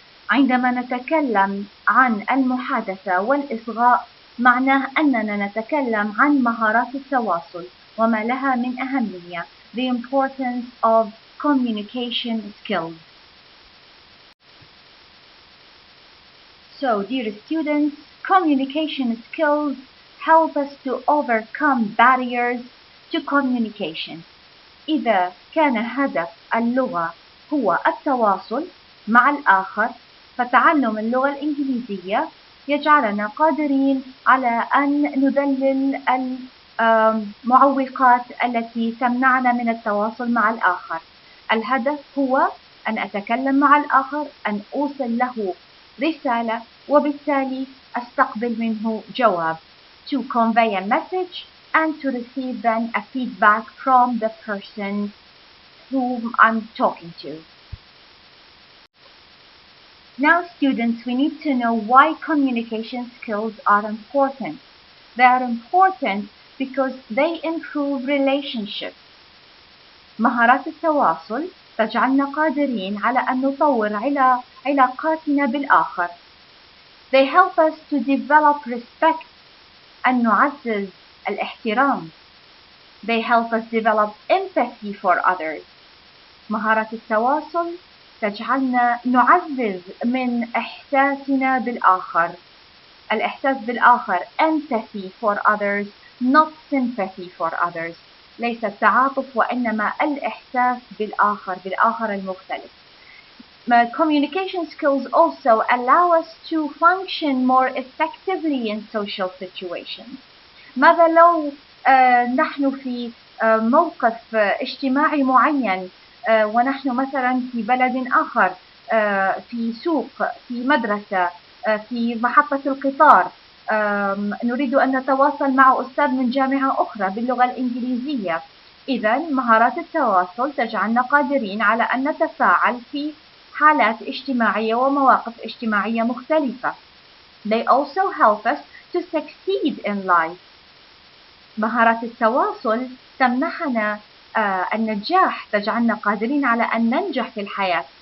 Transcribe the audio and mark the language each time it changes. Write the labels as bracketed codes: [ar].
[ar] عندما نتكلم عن المحادثة والإصغاء معناه أننا نتكلم عن مهارات التواصل وما لها من أهمية [en] the importance of communication skills. So, dear students, communication skills help us to overcome barriers to communication. [ar] إذا كان هدف اللغة هو التواصل مع الآخر، فتعلم اللغة الإنجليزية يجعلنا قادرين على أن نذلل المعوقات التي تمنعنا من التواصل مع الآخر. الهدف هو أن أتكلم مع الآخر، أن أوصل له رسالة وبالتالي أستقبل منه جواب. [en] To convey a message and to receive then a feedback from the person whom I'm talking to. Now students, we need to know why communication skills are important. They are important because they improve relationships. [ar] مهارات التواصل تجعلنا قادرين على أن نطور علاقاتنا بالآخر. [en] They help us to develop respect [ar] أن نعزز الاحترام. [en] They help us develop empathy for others. [ar] مهارة التواصل تجعلنا نعزز من إحساسنا بالآخر. الإحساس بالآخر [en] empathy for others, not sympathy for others. [ar] ليس التعاطف وإنما الإحساس بالآخر المختلف. [en] Communication skills also allow us to function more effectively in social situations. [ar] ماذا لو نحن في موقف اجتماعي معين ونحن مثلا في بلد آخر، في سوق، في مدرسة، في محطة القطار، نريد أن نتواصل مع أستاذ من جامعة أخرى باللغة الإنجليزية. إذا مهارات التواصل تجعلنا قادرين على أن نتفاعل في حالات اجتماعية ومواقف اجتماعية مختلفة. [en] They also help us to succeed in life. [ar] مهارات التواصل تمنحنا النجاح، تجعلنا قادرين على أن ننجح في الحياة.